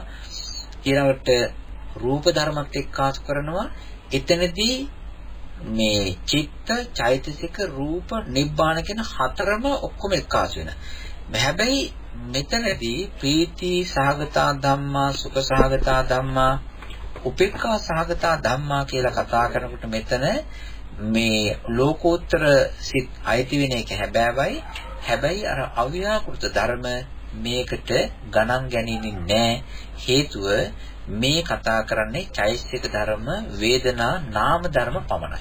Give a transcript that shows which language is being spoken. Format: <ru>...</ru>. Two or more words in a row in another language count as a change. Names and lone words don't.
<si>ඊළඟට රූප ධර්මත් එක්කාසු කරනවා. එතනදී මේ චිත්ත, චෛතසික, රූප, නිබ්බාන කියන හතරම ඔක්කොම එක්කාසු වෙනවා. හැබැයි මෙතනදී</si> <pi>ප්‍රීති සහගතා ධම්මා සුඛ සහගතා ධම්මා උපේක්ඛා සහගතා ධම්මා</pi> <si>කියලා කතා කරනකොට මෙතන මේ ලෝකෝත්තර සිත් අයිති වෙන එක හැබැයි අර අව්‍යාකෘත ධර්ම මේකට ගණන් ගැනීමෙන් නෑ. හේතුව මේ කතා කරන්නේ චෛතසික ධර්ම වේදනා නාම ධර්ම පමණයි.</si>